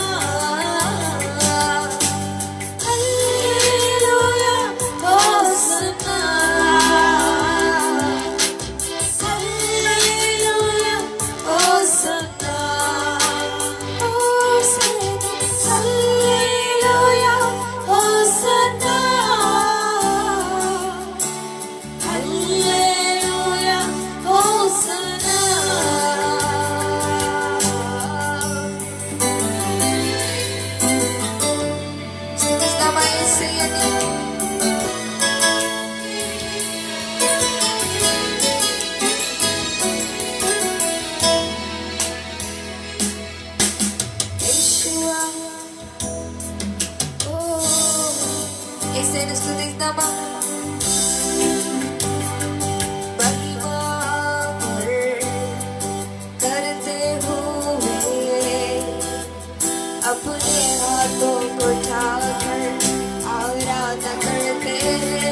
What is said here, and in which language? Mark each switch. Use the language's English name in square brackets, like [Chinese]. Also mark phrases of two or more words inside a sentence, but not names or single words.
[Tamil] அல்லேலூயா ஹோசன்னா அல்லேலூயா ஹோசன்னா ஹோசன்னா அல்லேலூயா ஹோசன்னா அல்லேலூயா ஹோசன்னா. [Telugu] స్తుతిస్తామా యేసయ్యని. యేషువా ఓ యేసయ్యని స్తుతిస్తామా. [Hindi] महिमा करते हुए अपने हाथों को उठाकर आराधना करते हैं.